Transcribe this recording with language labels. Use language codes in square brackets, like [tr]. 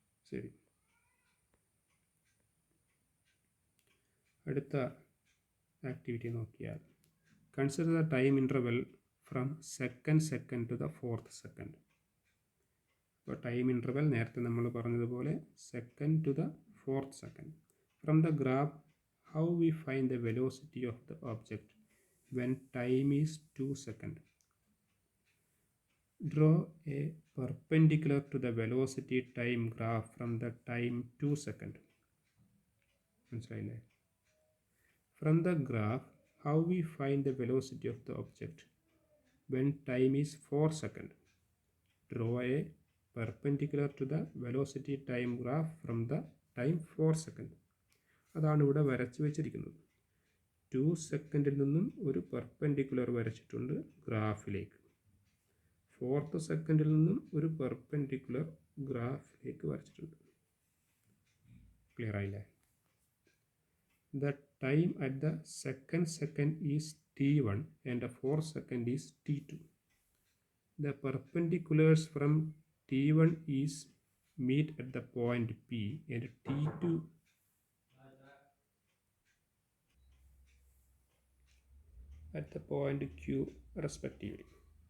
[ml] ശരി, അടുത്ത ആക്ടിവിറ്റി നോക്കിയാൽ [en] Consider the time interval from second to the 4th second. [ml] അപ്പോൾ ടൈം ഇൻ്റർവെൽ നേരത്തെ നമ്മൾ പറഞ്ഞതുപോലെ [en] Second to the 4th second. From the graph how we find the velocity of the object when time is 2 seconds. Draw a perpendicular to the velocity time graph from the time 2 seconds. [ml] മനസ്സിലായില്ലേ? [en] From the graph, how we find the velocity of the object when time is 4 seconds. Draw a perpendicular to the velocity time graph from the time 4 second. [ml] അതാണ് ഇവിടെ വരച്ച് വെച്ചിരിക്കുന്നത്. 2 സെക്കൻഡിൽ നിന്നും ഒരു perpendicular വരച്ചിട്ടുണ്ട് ഗ്രാഫിലേക്ക്. 4th സെക്കൻഡിൽ നിന്നും ഒരു പെർപെൻഡിക്കുലർ ഗ്രാഫിലേക്ക് വരച്ചിട്ടുണ്ട്. ക്ലിയർ ആയില്ലേ? [en] The time at the second is t1 and the 4th second is t2. The perpendiculars from t1 is meet at the point P and t2 at the point Q respectively.